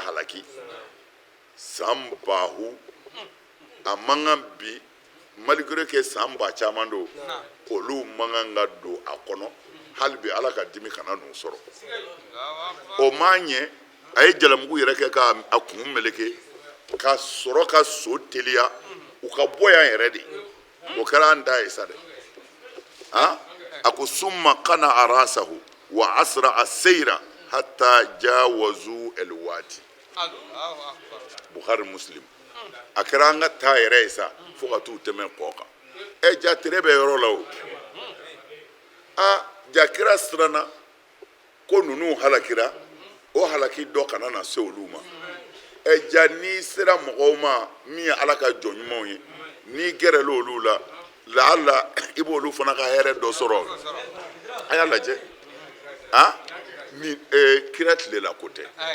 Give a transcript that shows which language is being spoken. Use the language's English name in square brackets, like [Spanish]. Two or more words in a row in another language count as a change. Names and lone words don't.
[Bambara] halaki san 1000 a man kan bi [French] malgré que [Bambara] san 1000 caman don olu man kan ka don a kɔnɔ hali bi ala ka dimi kana n'u sɔrɔ o man ɲɛ a ye jalamugu yɛrɛ kɛ k'a kun meleke ka sɔrɔ ka so teliya u ka bɔ yan yɛrɛ de o kɛra an da ye sa dɛ a ko [Arabic] ثم قنع رأسه وأسرع السير حتى جاوز الوادي [Bambara] Bukhari Muslim a kɛra an ka taa yɛrɛ ye sa fo ka t'u tɛmɛ kɔ kan ja tere bɛ yɔrɔ la o ja kira siranna ko ninnu halakira o halaki dɔ kana na se olu ma ja n'i sera mɔgɔw ma min ye ala ka jɔn ɲumanw ye n'i gɛrɛla olu la laala i b'olu fana ka hɛrɛ dɔ sɔrɔ a y'a lajɛ ni kira tilela ko tɛ